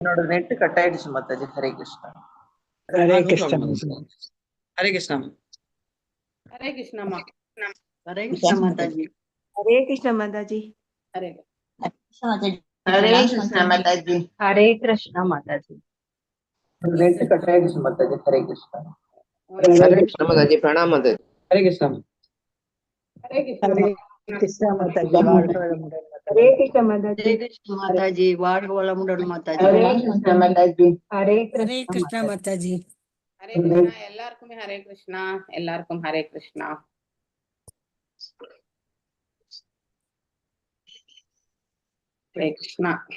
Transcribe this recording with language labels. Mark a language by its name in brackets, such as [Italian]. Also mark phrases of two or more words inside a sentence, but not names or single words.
[Tamil] என்னோட நெட் கட் ஆயிடுச்சு மாதாஜி. ஹரே கிருஷ்ணா. ஹரே [English] No [Tamil] கிருஷ்ணா. [English] problem. [Tamil] Hare Krishna. ஹரே கிருஷ்ணமா. ஹரே கிருஷ்ண மாதாஜி. ஹரே கிருஷ்ண மாதாஜி. ஹரே ஹரே கிருஷ்ண மாதாஜி. ஹரே கிருஷ்ணா மாதாஜி. நெட் கட் ஆயிடுச்சு மாதாஜி. ஹரே கிருஷ்ணா. ஹரே கிருஷ்ண மாதாஜி. பிரணாம் மாதாஜி. Hare Krishna. ஹரே கிருஷ்ணமா. கிருஷ்ணா மாதாஜி. வாழ்க வளமுடன் ஹரே மாதாஜி. கிருஷ்ண மாதாஜி. ஹரே கிருஷ்ண மாதாஜி. வாழ்க வளமுடன் மாதாஜி. ஹரே கிருஷ்ண மாதாஜி. ஹரே ஹரே கிருஷ்ணா கிருஷ்ணா மாதாஜி. மாதாஜி. ஹரே கிருஷ்ணா. எல்லாருக்குமே ஹரே கிருஷ்ணா. எல்லாருக்கும் ஹரே கிருஷ்ணா. ஹரே கிருஷ்ணா.